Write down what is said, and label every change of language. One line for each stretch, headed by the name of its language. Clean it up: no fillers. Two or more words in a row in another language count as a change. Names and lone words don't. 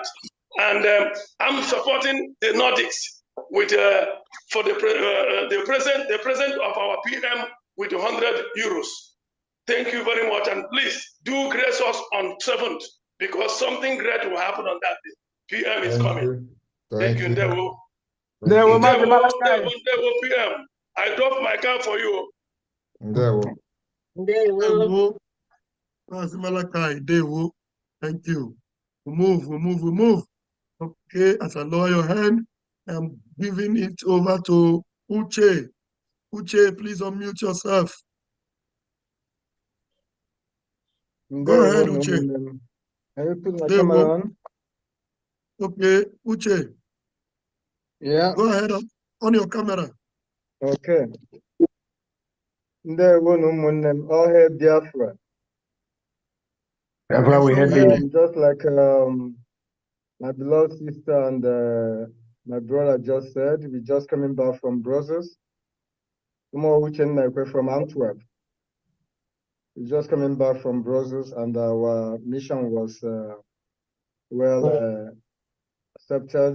English: And I'm supporting the Nordics with for the present of our PM with 100 euros. Thank you very much, and please do grace us on 7th because something great will happen on that day. PM is coming. Thank you.
Igbo: Ndewo. Ndewo,
English: Ndewo PM. I drop my car for you.
Igbo: Ndewo. Ndewo. Malachi, Ndewo.
English: Thank you. We move. Okay, as I lower your hand, I'm giving it over to Uche. Uche, please unmute yourself. Go ahead, Uche. Can you put my
Igbo: Ndewo.
English: camera on? Okay, Uche. Yeah. Go ahead on your camera.
Igbo: Okay. Ndewo na ụmụnne m,
English: all hail Biafra. Biafra, we have you. Just like my beloved sister and my brother just said, we just coming back from Brussels. From Antwerp. We just coming back from Brussels, and our mission was well accepted.